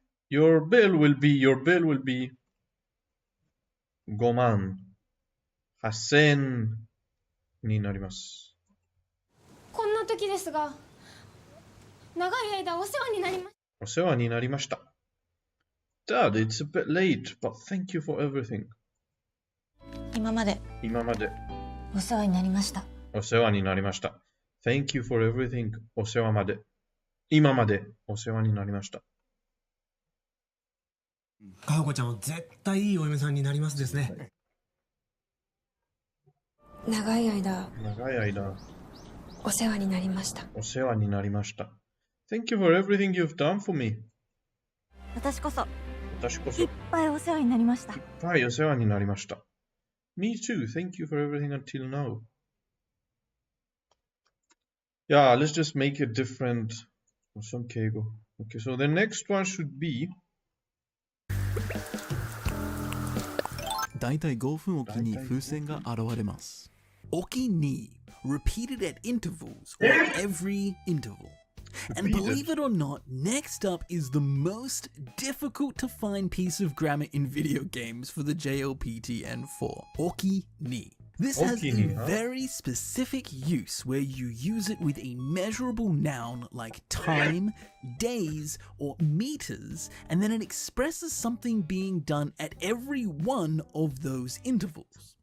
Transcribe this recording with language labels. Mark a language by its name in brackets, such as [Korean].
[English] Your bill will be 58,000円 [Japanese] になります。こんな時ですが、長い間お世話になりました。お世話になりました。 [English] Dad, it's a bit late, but thank you for everything. [Japanese] 今までお世話になりました。お世話になりました。 [English] Thank you for everything. [Japanese] お世話まで。今までお世話になりました。かほこちゃんは絶対いいお嫁さんになりますですね。長い間お世話になりました。お世話になりました。 [English] Thank you for everything you've done for me. [Japanese] 私こそいっぱいお世話になりました。いっぱいお世話になりました。 [English] Me too. Thank you for everything until now. Yeah, let's just make it different. Some Keigo. Okay, so the next one should be. [Japanese] だいたい5分おきに風船が現れます。 [English] おきに repeated at intervals or every interval. And believe it or not, next up is the most difficult to find piece of grammar in video games for the JLPTN4. Oki ni. This has a very specific use where you use it with a measurable noun like time, days, or meters, and then it expresses something being done at every one of those intervals.